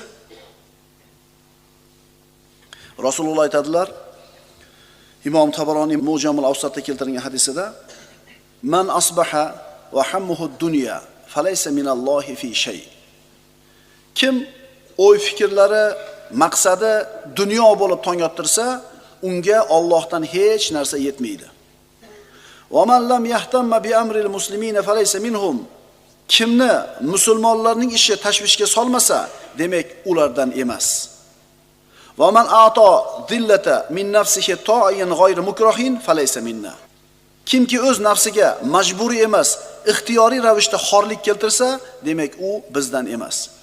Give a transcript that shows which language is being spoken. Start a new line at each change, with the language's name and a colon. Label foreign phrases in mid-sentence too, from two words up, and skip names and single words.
Uzbek: Rasululloh aytadilar, Imom Tabaroniy Mu'jamul Awsatda keltirilgan hadisida,
Arabic: "من أصبح وهمه الدنيا فليس من الله في شيء."
Uzbek: Kim o'y fikrlari, maqsadi dunyo bo'lib tong ottirsa, unga Allohdan hech narsa yetmaydi.
Arabic: "ومن لم يهتم بأمر المسلمين فليس منهم."
Uzbek: Kimni musulmonlarning ishi tashvishga solmasa, demak ulardan emas.
Arabic: "ومن أعطى الذلة من نفسه طائعا غير مكره فليس منا."
Uzbek: Kimki o'z nafsiga majburiy emas, ixtiyoriy ravishda xorlik keltirsa, demak u bizdan emas.